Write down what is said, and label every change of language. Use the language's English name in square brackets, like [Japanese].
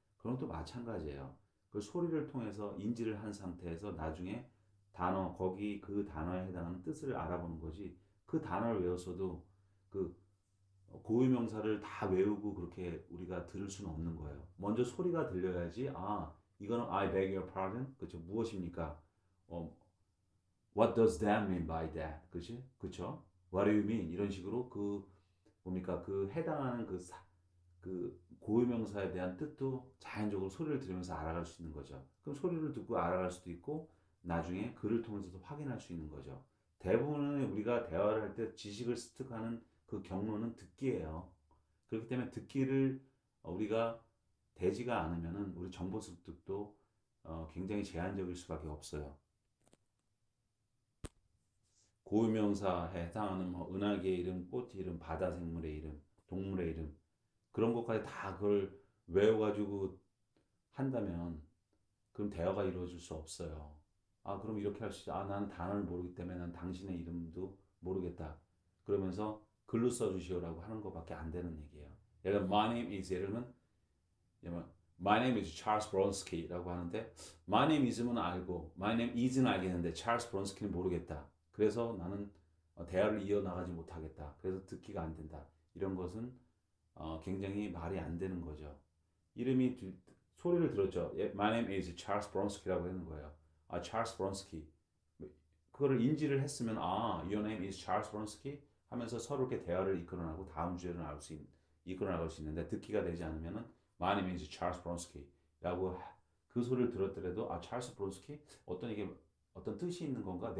[Korean] 그런 것도 마찬가지예요. 그 소리를 통해서 인지를 한 상태에서 나중에 거기 그 단어에 해당하는 뜻을 알아보는 거지. 그 단어를 외웠어도 그 고유명사를 다 외우고 그렇게 우리가 들을 수는 없는 거예요. 먼저 소리가 들려야지. [English] 아, 이거는 I beg your pardon. [Korean] 그쵸? 무엇입니까? [English] 어, What does that mean by that? 그치? 그쵸? What do you mean? [Korean] 이런 식으로 그 뭡니까 그 해당하는 그 고유명사에 대한 뜻도 자연적으로 소리를 들으면서 알아갈 수 있는 거죠. 그럼 소리를 듣고 알아갈 수도 있고 나중에 글을 통해서도 확인할 수 있는 거죠. 대부분은 우리가 대화를 할 때 지식을 습득하는 그 경로는 듣기예요. 그렇기 때문에 듣기를 우리가 되지가 않으면은 우리 정보 습득도 굉장히 제한적일 수밖에 없어요. 고유명사에 해당하는 뭐 은하계의 이름, 꽃 이름, 바다 생물의 이름, 동물의 이름 그런 것까지 다 그걸 외워가지고 한다면 그럼 대화가 이루어질 수 없어요. 아 그럼 이렇게 할 수 있어. 아 나는 단어를 모르기 때문에 난 당신의 이름도 모르겠다. 그러면서 글로 써주시오라고 하는 것밖에 안 되는 얘기예요. 예를 들면 [English] my name is [Korean] 예를 들면 [English] My name is Charles Bronsky라고 [Korean] 하는데 [English] My name is는 [Korean] 알고 [English] My name is는 [Korean] 알겠는데 [English] Charles Bronsky는 [Korean] 모르겠다. 그래서 나는 대화를 이어나가지 못하겠다. 그래서 듣기가 안 된다. 이런 것은 굉장히 말이 안 되는 거죠. 이름이 소리를 들었죠. [English] My name is Charles Bronsky라고 [Korean] 하는 거예요. 아, Charles Bronsky. 그거를 인지를 했으면 [English] your name is Charles Bronsky [Korean] 하면서 서로 이렇게 대화를 이끌어나고 다음 주제를 이끌어나갈 수 있는데 듣기가 되지 않으면은 [English] My name is Charles Bronsky [Korean] 라고 그 소리를 들었더라도 찰스 브론스키 이게 어떤 뜻이 있는 건가?